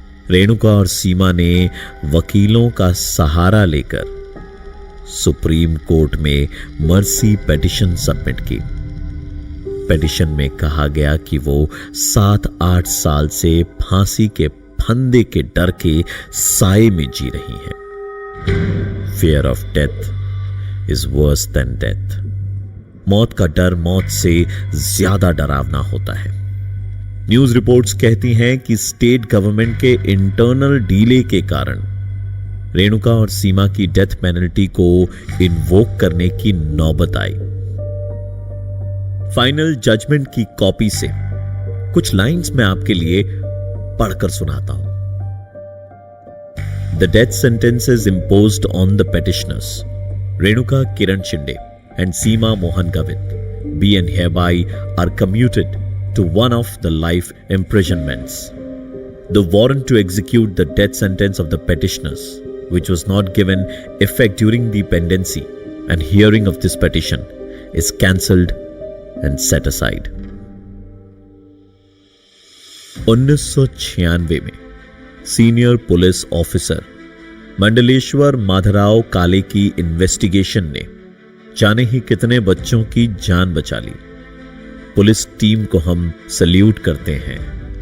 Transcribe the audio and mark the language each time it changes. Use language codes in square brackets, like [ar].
[hi] रेणुका और सीमा ने वकीलों का सहारा लेकर सुप्रीम कोर्ट में मर्सी पिटीशन सबमिट की। पिटीशन में कहा गया कि वो 7-8 साल से फांसी के फंदे के डर के साए में जी रही हैं। [en] Fear of death is worse than death. [hi] मौत का डर मौत से ज्यादा डरावना होता है। न्यूज रिपोर्ट्स कहती हैं कि स्टेट गवर्नमेंट के इंटरनल डीले के कारण रेणुका और सीमा की डेथ पेनल्टी को इन्वोक करने की नौबत आई। फाइनल जजमेंट की कॉपी से कुछ लाइंस मैं आपके लिए पढ़कर सुनाता हूं। [en] The death sentences imposed on the petitioners, Renuka Kiran Shinde and Seema Mohan Gavit, be and hereby are commuted to one of the life imprisonments. The warrant to execute the death sentence of the petitioners, which was not given effect during the pendency and hearing of this petition, is cancelled and set aside. [hi] 1996 में senior police officer Mandleshwar Madhavrao काले की investigation ने जाने ही कितने बच्चों की जान बचा ली। पुलिस टीम को हम सल्यूट करते हैं।